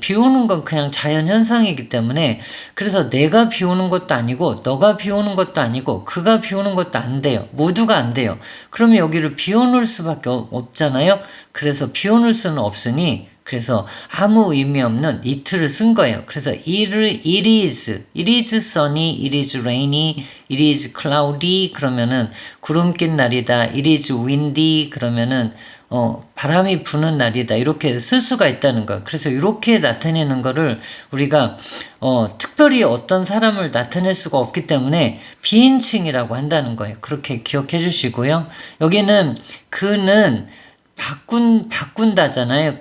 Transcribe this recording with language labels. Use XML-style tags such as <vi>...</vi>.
<ko>비 오는 건 그냥 자연 현상이기 때문에 그래서 내가 비 오는 것도 아니고 너가 비 오는 것도 아니고 그가 비 오는 것도 안 돼요. 모두가 안 돼요. 그러면 여기를 비워놓을 수밖에 없잖아요. 그래서 비워놓을 수는 없으니 그래서 아무 의미 없는 it를 쓴 거예요.</ko> <en>그래서 it is sunny, it is rainy, it is cloudy</en> <ko>그러면은 구름 낀 날이다.</ko> <en>it is windy</en> <ko>그러면은 바람이 부는 날이다. 이렇게 쓸 수가 있다는 거예요. 그래서 이렇게 나타내는 거를 우리가 특별히 어떤 사람을 나타낼 수가 없기 때문에 비인칭이라고 한다는 거예요. 그렇게 기억해 주시고요. 여기는 그는 바꾼다잖아요.</ko>